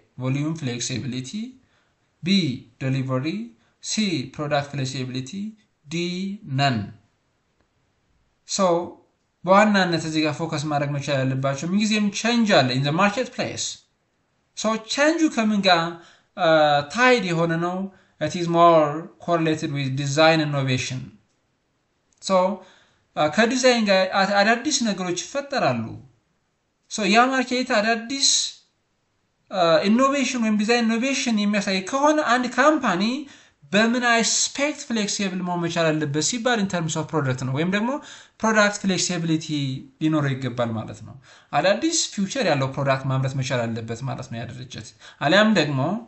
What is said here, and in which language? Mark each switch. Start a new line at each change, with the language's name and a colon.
English: volume flexibility, B. delivery, C. product flexibility, D. none.
Amharic: So በዋናነት እዚህ ጋር ፎከስ ማድረግ መቻል ያለባቸው ምንጊዜም ቼንጅ አለ
English: in the marketplace.
Amharic: so ቼንጁ ከምን ጋር ታይድ የሆነ ነው?
English: it is more correlated with design innovation.
Amharic: so ከዲዛይን ጋር አዳዲስ ነገሮች ይፈጠራሉ። so ያ ማርኬት አዳዲስ ኢኖቬሽን ወይም ዲዛይን ኢኖቬሽን የሚያሳይ ከሆነ አንድ ካምፓኒ በምን አስፔክት ፍሌክሲብል መሆን መቻል አለበት ሲባል
English: in terms of product
Amharic: ነው ወይም ደግሞ ፕሮዳክት ፍሌክሲቢሊቲ ሊኖረው ይገባል ማለት ነው። አዳዲስ ፊውቸር ያለው ፕሮዳክት ማምረት መቻል አለበት ማለት ነው ያ ድርጅት። አሊያም ደግሞ